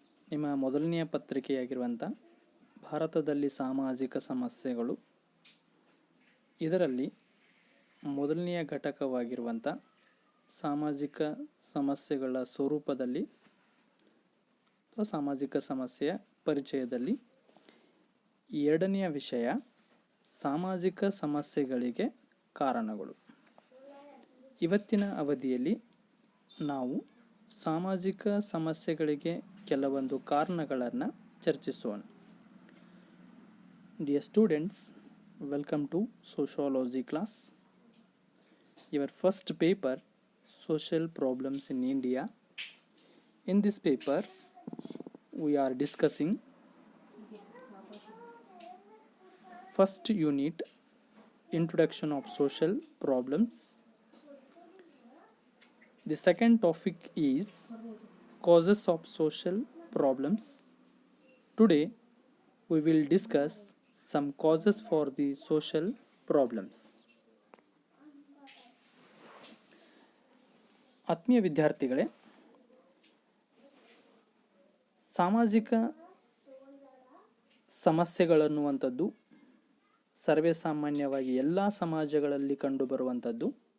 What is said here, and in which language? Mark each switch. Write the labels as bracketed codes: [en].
[kn] ನಿಮ್ಮ ಮೊದಲನೆಯ ಪತ್ರಿಕೆಯಾಗಿರುವಂಥ ಭಾರತದಲ್ಲಿ ಸಾಮಾಜಿಕ ಸಮಸ್ಯೆಗಳು ಇದರಲ್ಲಿ ಮೊದಲನೆಯ ಘಟಕವಾಗಿರುವಂಥ ಸಾಮಾಜಿಕ ಸಮಸ್ಯೆಗಳ ಸ್ವರೂಪದಲ್ಲಿ ಅಥವಾ ಸಾಮಾಜಿಕ ಸಮಸ್ಯೆಯ ಪರಿಚಯದಲ್ಲಿ ಎರಡನೆಯ ವಿಷಯ ಸಾಮಾಜಿಕ ಸಮಸ್ಯೆಗಳಿಗೆ ಕಾರಣಗಳು. ಇವತ್ತಿನ ಅವಧಿಯಲ್ಲಿ ನಾವು ಸಾಮಾಜಿಕ ಸಮಸ್ಯೆಗಳಿಗೆ ಕೆಲವೊಂದು ಕಾರಣಗಳನ್ನು ಚರ್ಚಿಸೋಣ. [en] Dear students, welcome to sociology class. Your first paper, Social Problems in India. In this paper, we are discussing first unit, Introduction of Social Problems. The second topic is Causes of Social Problems. Today we will discuss some causes for the social problems. [kn] ಆತ್ಮೀಯ ವಿದ್ಯಾರ್ಥಿಗಳೇ, ಸಾಮಾಜಿಕ ಸಮಸ್ಯೆಗಳನ್ನುವಂಥದ್ದು ಸರ್ವೇ ಸಾಮಾನ್ಯವಾಗಿ ಎಲ್ಲ ಸಮಾಜಗಳಲ್ಲಿ ಕಂಡುಬರುವಂಥದ್ದು.